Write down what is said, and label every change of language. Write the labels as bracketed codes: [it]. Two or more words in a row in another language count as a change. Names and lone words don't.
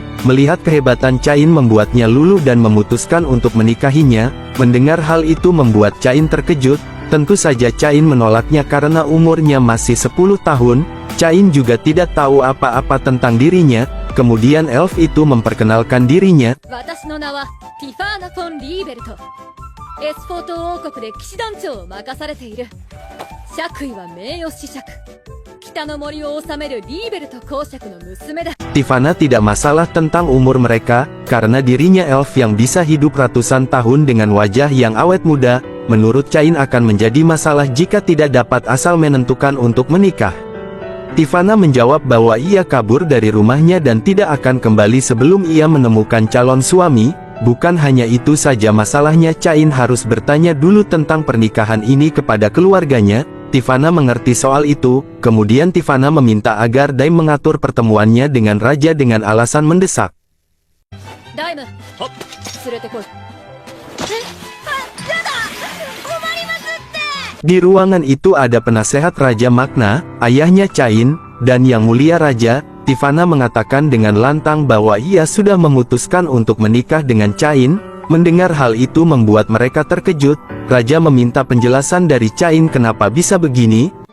[id] Melihat kehebatan Cain membuatnya luluh dan memutuskan untuk menikahinya. Mendengar hal itu membuat Cain terkejut. Tentu saja Cain menolaknya karena umurnya masih 10 tahun. Cain juga tidak tahu apa-apa tentang dirinya. Kemudian elf itu memperkenalkan dirinya. [ja] 私の名はティファーナ・フォン・リーベルト。エスフォート王国で騎士団長を任されている。爵位は名誉子爵。北の森を治めるリーベルト公爵の娘だ。 [id] Tifana tidak masalah tentang umur mereka, karena dirinya elf yang bisa hidup ratusan tahun dengan wajah yang awet muda. Menurut Cain akan menjadi masalah jika tidak dapat asal menentukan untuk menikah. Tifana menjawab bahwa ia kabur dari rumahnya dan tidak akan kembali sebelum ia menemukan calon suami. Bukan hanya itu saja masalahnya, Cain harus bertanya dulu tentang pernikahan ini kepada keluarganya. Tifana mengerti soal itu, kemudian Tifana meminta agar Daim mengatur pertemuannya dengan raja dengan alasan mendesak. Daim, [ja] 連れてこい。 [id] Di ruangan itu ada penasehat Raja Magna, ayahnya Cain, dan Yang Mulia Raja. Tifana mengatakan dengan lantang bahwa ia sudah memutuskan untuk menikah dengan Cain. Mendengar hal itu membuat mereka terkejut. Raja meminta penjelasan dari Cain kenapa bisa begini.